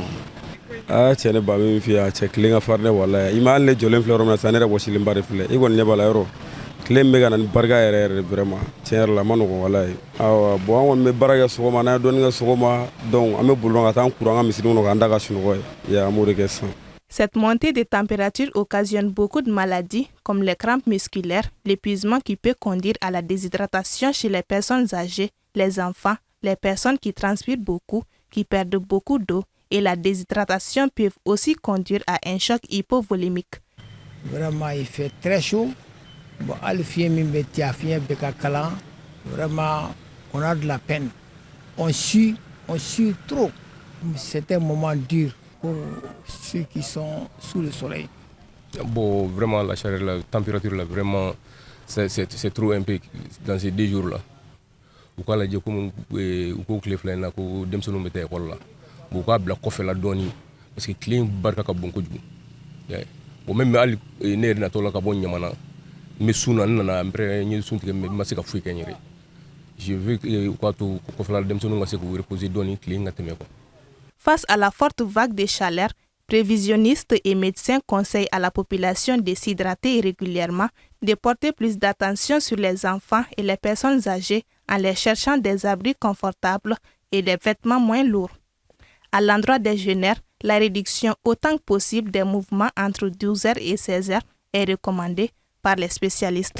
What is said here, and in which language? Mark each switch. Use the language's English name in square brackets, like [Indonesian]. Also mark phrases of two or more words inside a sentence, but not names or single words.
[Bambara] Cɛ ne ba bɛ fi a cɛ tile ka farin dɛ walahi i ma ne jɔlen filɛ yɔrɔ min na sisan ne yɛrɛ wɔsilen ba de filɛ i kɔni ɲɛ b'a la yɔrɔ tile min bɛ ka na ni barika yɛrɛ vraiment tiɲɛ yɛrɛ la a ma nɔgɔn walahi. Awɔ bon an kɔni bɛ baara kɛ sɔgɔma n'an ye dɔɔnin kɛ sɔgɔma donc an bɛ boli ka taa an kuru an ka misiri kɔnɔ k'an da ka sunɔgɔ ye an b'o de kɛ sisan. [French] Cette montée de température occasionne beaucoup de maladies comme les crampes musculaires, l'épuisement qui peut conduire à la déshydratation chez les personnes âgées, les enfants, les personnes qui transpirent beaucoup, qui perdent beaucoup d'eau et la déshydratation peuvent aussi conduire à un choc hypovolémique. Vraiment, il fait très chaud. Bon, vraiment, on a de la peine. On sue trop. C'est un moment dur pour ceux qui sont sous le soleil. Bon, vraiment, la chaleur, la température, là, vraiment, c'est trop un peu dans ces 2 jours-là. [Bambara] U k'a lajɛ komi u ko tile fila in na ko denmisɛnninw bɛ taa ekɔli la bon u k'a bila kɔfɛ la dɔɔni [French] parce que [Bambara] tile in barika ka bon kojugu [French] bon même [Bambara] hali ne yɛrɛ natɔ la ka bɔ ɲamana n bɛ sun na n nana après n ye sun tigɛ mais n ma se ka foyi kɛ n yɛrɛ [French] je veux [Bambara] u k'a to kɔfɛla denmisɛnninw ka se k'u reposer dɔɔni tile in ka tɛmɛ quoi. [French] Face à la forte vague de chaleur, prévisionnistes et médecins conseillent à la population de s'hydrater régulièrement, de porter plus d'attention sur les enfants et les personnes âgées en les cherchant des abris confortables et des vêtements moins lourds. À l'endroit des jeûneurs, la réduction autant que possible des mouvements entre 12h et 16h est recommandée par les spécialistes.